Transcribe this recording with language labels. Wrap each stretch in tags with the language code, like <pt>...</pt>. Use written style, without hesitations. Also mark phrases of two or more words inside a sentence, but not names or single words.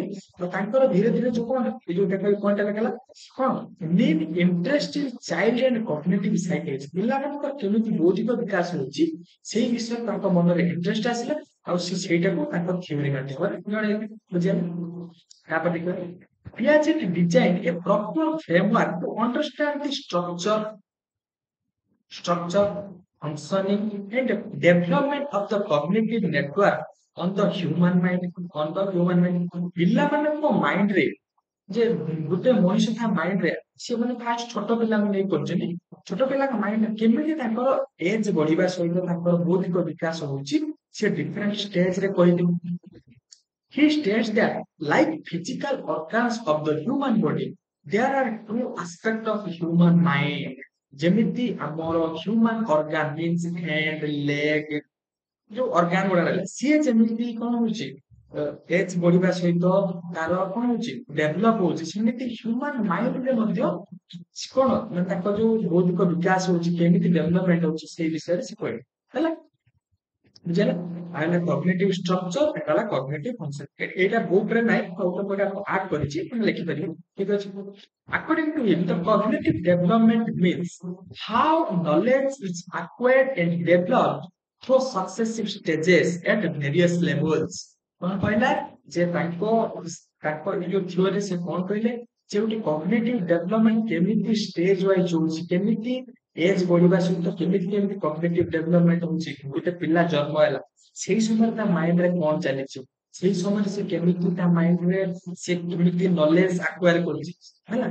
<or>ତ ତାଙ୍କର ଧୀରେ ଧୀରେ ଯୋଉ କଣ ଏଇ ଯୋଉ ପଏଣ୍ଟ ଲେଖାଲା କଣ</or> <en>need interest in child and cognitive psychology,</en> <or>ପିଲାମାନଙ୍କର କେମିତି ବୌଦ୍ଧିକ ବିକାଶ ହଉଛି ସେଇ ବିଷୟରେ ତାଙ୍କ ମନରେ ଇଣ୍ଟରେଷ୍ଟ ଆସିଲା ଆଉ ସେ ସେଇଟାକୁ ତାଙ୍କ ଥିଓରି ମାଧ୍ୟମରେ ଜଣେଇଲେ। ବୁଝିଲେ? ତାପରେ ଦେଖିବା</or> <en>Piaget designed a proper framework to understand the structure, functioning, and development of the cognitive network on the human mind, on the human mind।</en> <or>ପିଲାମାନଙ୍କ ମାଇଣ୍ଡରେ ଯେ ଗୋଟେ ମଣିଷ ତା ମାଇଣ୍ଡରେ ସେମାନେ ଫାଷ୍ଟ ଛୋଟ ପିଲାଙ୍କୁ ନେଇ କରୁଛନ୍ତି। ଛୋଟ ପିଲାଙ୍କ ମାଇଣ୍ଡ କେମିତି ତାଙ୍କର ଏଜ ବଢିବା ସହିତ ତାଙ୍କର ବୌଦ୍ଧିକ ବିକାଶ ହଉଛି ସେ ଡିଫରେଣ୍ଟ ଷ୍ଟେଜରେ କହିଲେ।</or> <en>He states that, like physical organs of the human body, there are two aspects of human mind।</en> <or>ଯେମିତି ଆମର</or> <en>human organ means hand, leg,</en> <or>ଯୋଉ ଅର୍ଗାନ ଗୁଡା ରହିଲା ସିଏ ଯେମିତି କଣ ହଉଛି ଏଜ ବଢିବା ସହିତ ତାର କଣ ହଉଛି ଡେଭଲପ ହଉଛି, ସେମିତି ହ୍ୟୁମାନ ମାଇଣ୍ଡରେ ମଧ୍ୟ କଣ ମାନେ ତାଙ୍କ ଯୋଉ ବୌଦ୍ଧିକ ବିକାଶ ହଉଛି କେମିତି ଡେଭଲପମେଣ୍ଟ ହଉଛି ସେଇ ବିଷୟରେ ସେ କହିବେ। ହେଲା, ବୁଝିଲା? ଆଉ</or> <en>cognitive structure</en> <or>ଏଟା ହେଲା</or> <en>cognitive function.</en> <or>ଏଇଟା ବୁକ୍ ରେ ନାହିଁ, ଆଉ ଗୋଟେ ଗୋଟେ ଆଡ କରିଛି ଆପଣ ଲେଖିପାରିବେ। ଠିକ ଅଛି,</or> <en>according to him the cognitive development means how knowledge is acquired and developed through successive stages at various levels।</en> <or>କଣ କହିଲା? ଯେ ତାଙ୍କ ଏ ଯୋଉ ଥିଓରି ସେ କଣ କହିଲେ ଯେ ଗୋଟେ</or> <en>cognitive development</en> <or>କେମିତି</or> <en>stage wise</en> <or>ହଉଛି, କେମିତି ଏଜ ବଢିବା ସହିତ କେମିତି କେମିତି</or> <en>cognitive development</en> <or>ହଉଛି, ଗୋଟେ ପିଲା ଜନ୍ମ ହେଲା ସେଇ ସମୟରେ ତା ମାଇଣ୍ଡ ରେ କଣ ଚାଲିଛି, ସେଇ ସମୟରେ ସେ କେମିତି ତା ମାଇଣ୍ଡ ରେ ସେ କେମିତି</or> <en>knowledge acquire</en> <or>କରୁଛି ହେଲା।</or>